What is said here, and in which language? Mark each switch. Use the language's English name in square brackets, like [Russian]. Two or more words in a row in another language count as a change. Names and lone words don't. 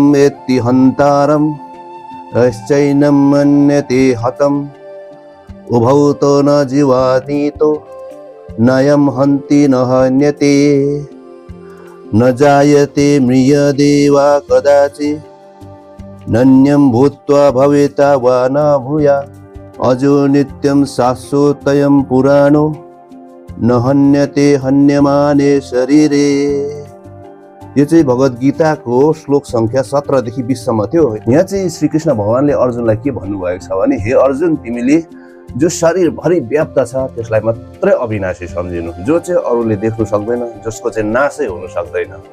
[Sanskrit] वेत्ति हन्तारं यश्चैनं मन्यते हतम् उभौ तो न जीवातीतो नयं हन्ति न हन्यते न जायते म्रियते वा कदाचित् नन्यं भूत्वा भविता वा न भूया अजो नित्यं शाश्वतयं पुराणो न हन्यते हन्यमाने शरीरे। [Nepali] यो चाहिँ भगवत गीताको श्लोक संख्या 17 देखि 20 सम्म थियो। यहाँ चाहिँ श्रीकृष्ण भगवानले अर्जुनलाई के भन्नुभएको छ भने, हे अर्जुन, तिमीले जो शरीरभरि व्याप्त छ त्यसलाई मात्रै अविनाशी सम्झिनु, जो चाहिँ अरूले देख्नु सक्दैन, जसको चाहिँ नाशै हुन सक्दैन।